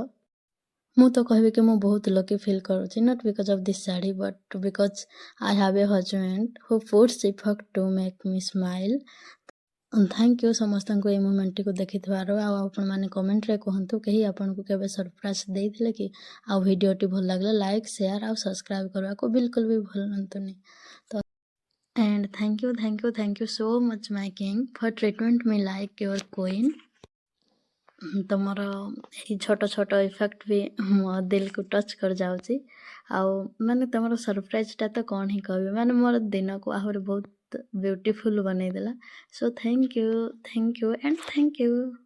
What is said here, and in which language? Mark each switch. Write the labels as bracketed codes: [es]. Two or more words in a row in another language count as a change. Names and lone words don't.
[or] ମୁଁ ତ କହିବି କି ମୁଁ ବହୁତ [en] lucky feel କରୁଛି, Not because of this saree but because I have a husband who puts effort to make me smile. Thank you [or] ସମସ୍ତଙ୍କୁ ଏଇ ମୋମେଣ୍ଟଟିକୁ ଦେଖିଥିବାରୁ। ଆଉ ଆପଣମାନେ କମେଣ୍ଟରେ କୁହନ୍ତୁ, କେହି ଆପଣଙ୍କୁ କେବେ ସରପ୍ରାଇଜ୍ ଦେଇଥିଲେ କି? ଆଉ ଭିଡ଼ିଓଟି ଭଲ ଲାଗିଲେ ଲାଇକ୍, ସେୟାର ଆଉ ସବସ୍କ୍ରାଇବ୍ କରିବାକୁ ବିଲକୁଲ ବି ଭୁଲନ୍ତୁନି। [en] ତ and thank you so much my king for treatment me like your queen। [or] ତମର ଏଇ ଛୋଟ ଛୋଟ ଇଫେକ୍ଟ ବି ମୋ ଦିଲକୁ ଟଚ୍ କରିଯାଉଛି। ଆଉ ମାନେ ତମର ସରପ୍ରାଇଜଟା ତ କ'ଣ ହିଁ କହିବି, ମାନେ ମୋର ଦିନକୁ ଆହୁରି ବହୁତ ବ୍ୟୁଟିଫୁଲ୍ ବନେଇଦେଲା। [en] So thank you and thank you.